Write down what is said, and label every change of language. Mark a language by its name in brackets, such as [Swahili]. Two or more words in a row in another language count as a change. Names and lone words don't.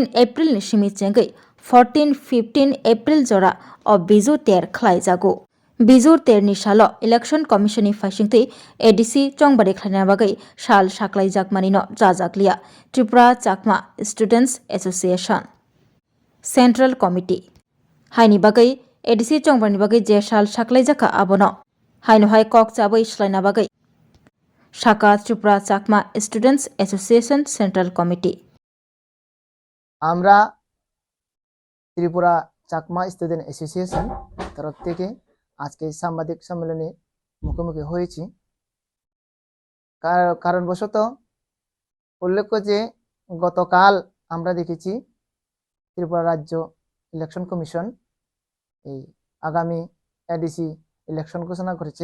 [Kok Borok] एप्रिल नि सिमि चेंगै 14-15 एप्रिल जरा बेजु तेर खलाय जागो बेजु तेर नि साल इलेक्शन कमिशननि फाइसिंतै एडिसि चंबारि खलायना बागै साल साख्लाय जाकमानि न जाजाकलिया त्रिपुरा चाकमा स्टूडेंट्स एसोसिएशन सेंट्रल कमिटी हाइनि बागै एडिसि चंबारनि बागै जे साल साख्लाय जाखा आबनो हाइनहाय कक चाबै स्लायना बागै शाखा त्रिपुरा चाकमा स्टूडेंट्स एसोसिएशन सेंट्रल कमिटी [Bangla] আমরা ত্রিপুরা চাকমা স্টুডেন্ট অ্যাসোসিয়েশন তরফ থেকে আজকে সাংবাদিক সম্মেলনে মুখোমুখি হয়েছি। কারণবশত উল্লেখ্য যে গতকাল আমরা দেখেছি ত্রিপুরা রাজ্য ইলেকশন কমিশন এই আগামী এডিসি ইলেকশন ঘোষণা করেছে।